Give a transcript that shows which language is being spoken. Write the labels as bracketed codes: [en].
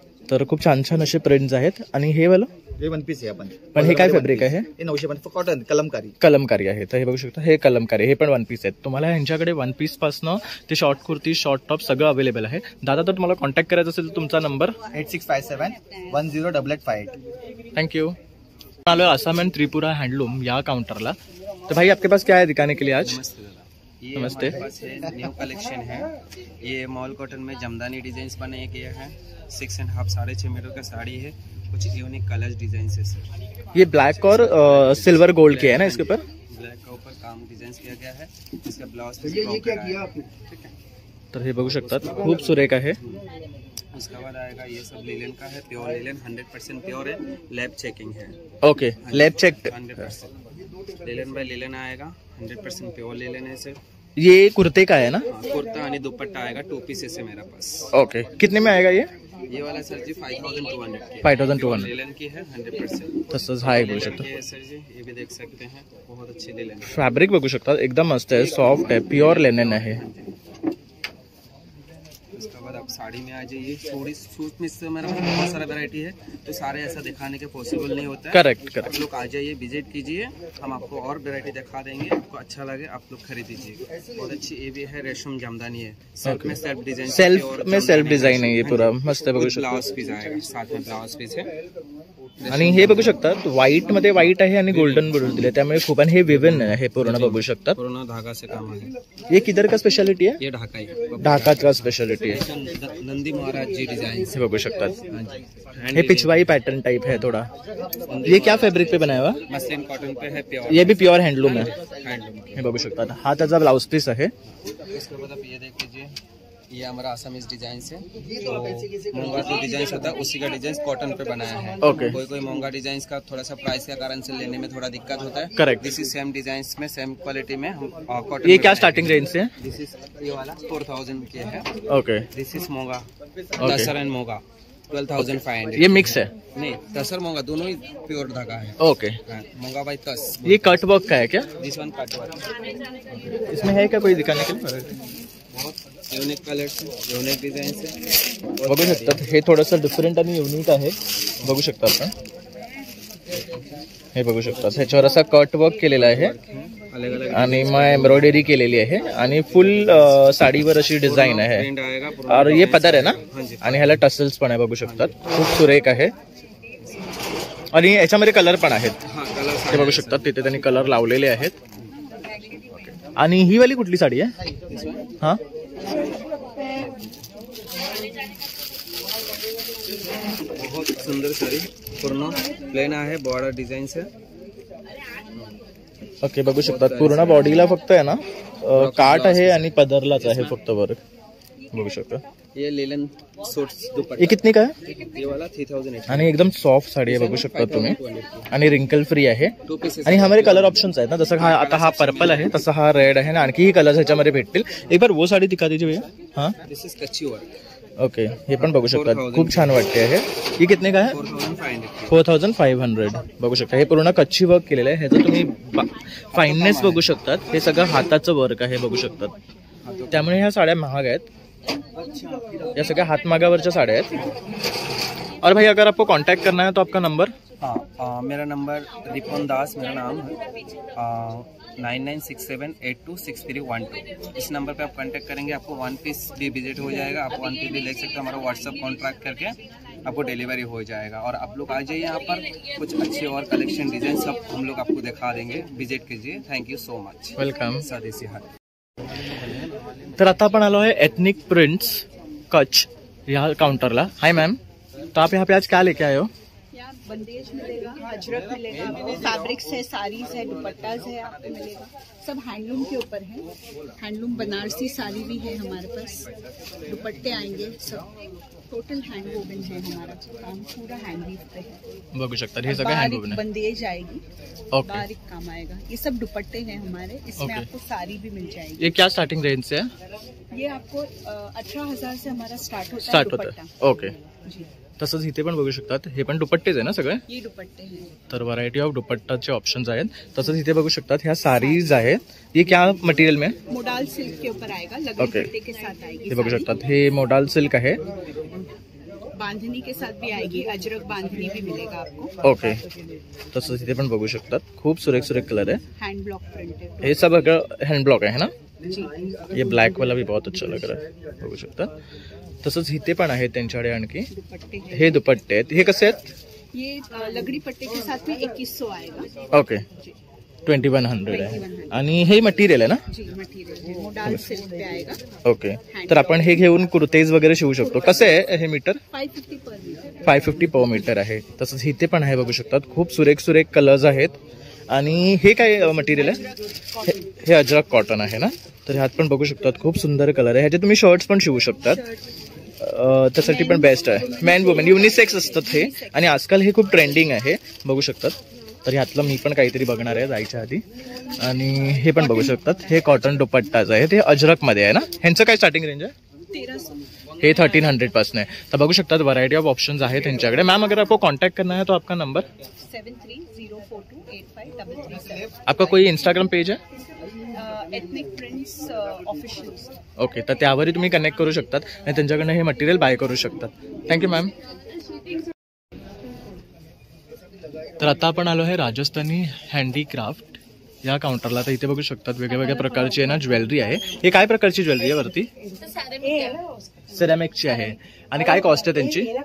[mr] तर खूप छान छान असे प्रिंट्स आहेत. आणि हे वालं हे वन पीस आहे. आपण पण हे काय फॅब्रिक आहे? हे 950 कॉटन कलमकारी. कलमकारी आहे. तर हे बघू शकता, हे कलमकारी, हे पण वन पीस आहेत. तुम्हाला यांच्याकडे वन पीस पासनं ते शॉर्ट कुर्ती, शॉर्ट टॉप सगळं अवेलेबल आहे. दादा, तर तुम्हाला कॉन्टॅक्ट करायचं असेल तर तुमचा नंबर? 8657108858. [en] Thank you. [mr] आलो आसाम एंड त्रिपुरा हैंडलूम या काउंटरला. [hi] तो भाई आपके पास क्या है दिखाने के लिए आज? ये नमस्ते. हमारे पास है न्यू कलेक्शन है. ये मॉल कॉटन में जमदानी डिजाइन बनाया गया है. 6.5 6.5 मीटर का साड़ी है. कुछ यूनिक कलर्स डिजाइन है सर. ये ब्लैक और सिल्वर गोल्ड के है ना इसके ऊपर? ब्लैक का ऊपर काम डिजाइन किया गया है. इसका ब्लाउज ये क्या किया आपने? [mr] तर हे बघू शकतात, खूप सुरेख आहे. [hi] उसके बाद आएगा ये सब लिलन का है. प्योर लिलन 100% प्योर है. लैब चेकिंग है. Okay, lab check. 100% linen bye linen आएगा. 100% प्योर लिलन है सर. ये कुर्ते का है ना? कुर्ता आणि दुपट्टा आएगा 2 पीसेस है मेरे पास. ओके, कितने में आएगा ये? ये वाला सर जी 5200 की 5200 लेलन की है 100%। [mr] तसंच हा एक बघू शकता. [hi] ये सर जी ये भी देख सकते हैं, बहुत अच्छी लेलन है। [mr] फॅब्रिक बघू शकता एकदम मस्त आहे, सॉफ्ट आहे, प्युअर लेनन आहे. [hi] उसके बाद आप साड़ी में आ जाइए। थोड़ी सूट में से मेरे पास बहुत सारा वैरायटी है, तो सारे ऐसा दिखाने के पॉसिबल नहीं होता है। करेक्ट आप लोग आ जाइए, विजिट कीजिए, हम आपको और वैरायटी दिखा देंगे। आपको अच्छा लगे आप लोग खरीद लीजिए। बहुत अच्छी ये भी है, रेशम जामदानी है, सेल्फ में सेल्फ डिजाइन, [mr] सेल्फ डिझाईन आहे पूरा मस्त आहे, बघू शकता. [hi] ब्लाउज पीस आएगा, साथ में ब्लाउज पीस है। [mr] आणि हे बघू शकतात व्हाईट मध्ये व्हाईट आहे आणि गोल्डन बरोबर दिले, त्यामुळे खूप. आणि हे विवन आहे पूर्ण बघू शकतात. [hi] पूर्ण धागा से काम है। ये किधर का स्पेशालिटी है? ये ढाका है, ढाका का स्पेशालिटी आहे. नंदी महाराज जी डिजाइन [mr] हे बघू शकतात. [hi] हे पिछवाई पैटर्न टाइप है थोड़ा. ये क्या फैब्रिक पे बनाया हुआ? मसलिन कॉटन पे है, प्योर। ये भी प्योर हैंडलूम है. हैंडलूम [mr] हे बघू शकतात. हा त्याचा ब्लाउज पीस आहे. [hi] इसके बाद आप ये देख लीजिए, ये हमारा आसामीज डिजाइन है। तो मोंगा जो डिजाइन होता है उसी का डिजाइन कॉटन पे बनाया है। ओके. कोई मोंगा डिजाइन का थोड़ा सा प्राइस के कारण से लेने में थोड़ा दिक्कत होता है। Correct. This is same design में सेम क्वालिटी में हम कॉटन। ये क्या स्टार्टिंग रेंज से है? दिस इज ये वाला 4000 के है। Okay. This is Monga, tasar and मोंगा 12,500। ये मिक्स है? नहीं, तसर मोंगा दोनों ही प्योर धागा है। ओके. मोंगा बाई तस। ये कट वर्क का है क्या? This one cut work. इसमें है क्या कोई दिखाने के लिए? बहुत यूनिक कलर्स, यूनिक डिजाइन है, [mr] बघू शकतात. हे थोडंसं डिफरंट आणि युनिक आहे, बघू शकता आपण. हे बघू शकतात, ह्याच्यावर असा कट वर्क केलेला आहे [hi] अलग अलग [mr] आणि मग एम्ब्रॉयडरी केलेली आहे आणि फुल साडीवर अशी डिझाइन आहे. [hi] प्रिंट आएगा। और ये [mr] पदर आहे ना, आणि ह्याला टसल्स पण आहे, बघू शकतात. खूप सुरेख आहे आणि याच्यामध्ये कलर पण आहेत. [hi] हाँ, कलर [mr] ते बघू शकतात, तिथे त्यांनी कलर लावलेले आहेत. आणि ही वाली कुठली साडी आहे? हा, [hi] बहुत सुंदर साड़ी, [mr] पूर्ण प्लेन आहे, [hi] बॉर्डर डिजाइन से। [mr] ओके, बघू शकतात पूर्ण बॉडीला फक्त आहे ना काट आहे आणि पदरलाच आहे फक्त वर्क, बघू शकता. [hi] ये लेलन सूट्स ये दुपट्टा, कितने का है? ये वाला 3000 [mr] आणि एकदम सॉफ्ट साडी आहे, बघू शकता तुम्ही. आणि रिंकल फ्री आहे. [hi] 2 पीसेस। [mr] आणि ह्यामध्ये कलर ऑप्शन्स आहेत ना, जसं हा आता हा पर्पल आहे, तसा हा रेड आहे ना, आणखीही कलर्स ह्याच्यामध्ये भेटतील. [hi] एक बार वो साडी दिखा दीजिए भैया. हा, दिस इज कच्ची वर्क, ओके. [mr] हे पण बघू शकतात, खूप छान वाटते आहे. ही कितने का आहे? [hi] 4500। [mr] 4500 बघू शकता. हे पूर्ण कच्ची वर्क केलेलं आहे, ह्याचं तुम्ही फाईननेस बघू शकतात. हे सगळं हाताचं वर्क आहे, बघू शकतात. त्यामुळे ह्या साड्या महाग आहेत, या सगळ्या हातमागावरच्या साड्या आहेत. [hi] और भाई अगर आपको कांटेक्ट करना है तो आपका नंबर? हाँ, मेरा नंबर रिपन दास मेरा नाम है, 9967826312। इस नंबर पे आप कांटेक्ट करेंगे, आपको वन पीस भी विजिट हो जाएगा, आप वन पीस भी ले सकते हैं। हमारा व्हाट्सअप कॉन्ट्रैक्ट करके आपको डिलीवरी हो जाएगा। और आप लोग आ जाइए यहाँ पर, कुछ अच्छे और कलेक्शन डिजाइन सब हम लोग आपको दिखा देंगे, विजिट कीजिए। [en] Thank you so much. [hi] Welcome. स्वदेशी हाट। [mr] तर आता आपण आलो आहे एथनिक प्रिंट्स कच्छ या काउंटरला. [hi] हाय मैम, तो आप यहाँ पे आज क्या लेके आए हो? यहाँ बंदेज मिलेगा, अजरक मिलेगा, फैब्रिक्स है, साड़ीज है, दुपट्टाज है, आपको मिलेगा। सब हैंडलूम के ऊपर है। हैंडलूम बनारसी साड़ी भी है हमारे पास, दुपट्टे आएंगे, सब टोटल हैंड वोवन है हमारा काम, पूरा हैंड वीव पे है। [mr] बघू शकता, हे सगळं हँड [hi] बारीक बंदेज आएगी, ओके. बारीक काम आएगा। ये सब दुपट्टे हैं हमारे, इसमें ओके. आपको साड़ी भी मिल जाएगी। ये क्या स्टार्टिंग रेंज से है? ये आपको 18,000 से हमारा स्टार्ट होता है [mr] स्टार्ट होतं [hi] दुपट्टा। [mr] आहे, ओके. [hi] जी, [mr] तसंच इथे पण बघू शकतात, हे पण दुपट्टेच आहे ना सगळे. [hi] ये दुपट्टे हैं। [mr] तर व्हरायटी ऑफ दुपट्टाचे ऑप्शन्स आहेत. तसंच इथे बघू शकतात ह्या साडीज आहेत. [hi] ये क्या मटेरियल में? मोडाल सिल्क के ऊपर आएगा, लगन ओके. पट्टे के साथ आएगी। [mr] हे बघू [hi] साड़ी। [mr] शकतात, हे मोडाल सिल्क आहे. [hi] बांधनी के साथ भी आएगी, अजरक बांधनी भी मिलेगा आपको। ओके. [mr] तसंच इथे पण बघू शकतात, खूप सुरेख सुरेख कलर है. [hi] Hand block printed. [mr] हे सब हैंड ब्लॉक आहे ना. [hi] जी, ये ब्लॅक वाला भी बहुत अच्छा लग रहा है, [mr] बघू शकता. तसंच इथे पण आहे त्यांच्याकडे आणखी. [hi] दुपट्टे हैं। [mr] हे दुपट्टे आहेत. हे कसे आहेत? [hi] ये लगड़ी पट्टे के साथ में 2100 आएगा। [mr] ओके. 2100 आहे. आणि हे मटेरियल आहे ना. [hi] जी, मटेरियल मोडाल सिल्क पे आएगा। ओके. [mr] तर आपण हे घेऊन कुर्तेज वगैरे शिवू शकतो. कसे आहे हे मीटर? [hi] 550 पर मीटर। [mr] 550 पर मीटर आहे. तसंच इथे पण आहे, बघू शकतात. खूप सुरेख सुरेख कलर्स आहेत. आणि हे काय मटेरियल आहे? हे अजरक कॉटन आहे ना. तर ह्यात पण बघू शकतात, खूप सुंदर कलर आहे. ह्याचे तुम्ही शर्ट्स पण शिवू शकतात, त्यासाठी पण बेस्ट आहे. मॅन वुमेन युनिसेक्स असतात हे, आणि आजकाल हे खूप ट्रेंडिंग आहे, बघू शकतात. तर ह्यातलं मी पण काहीतरी बघणार आहे जायच्या आधी. आणि हे पण बघू शकतात, हे कॉटन दुपट्टाच आहे, ते अजरक मध्ये आहे ना. ह्यांचं काय स्टार्टिंग रेंज आहे? 1300। हे 1300 पासून आहे. तर बघू शकतात व्हरायटी ऑफ ऑप्शंस आहे त्यांच्याकडे. [hi] मैम अगर आपको कांटेक्ट करना है तो आपका नंबर 7304285333. आपका कोई इंस्टाग्राम पेज है? Ethnic prints official. [mr] ओके, तर त्यावरही तुम्ही कनेक्ट करू शकतात आणि त्यांच्याकडनं हे मटेरियल बाय करू शकतात. [en] Thank you ma'am. [mr] तर आता आपण आलो आहे राजस्थानी हँडीक्राफ्ट या काउंटरला. तर इथे बघू शकतात वेगवेगळ्या प्रकारची आहे ना ज्वेलरी आहे. हे काय प्रकारची ज्वेलरी आहे वरती? सेरॅमिकची आहे. आणि काय कॉस्ट आहे त्यांची?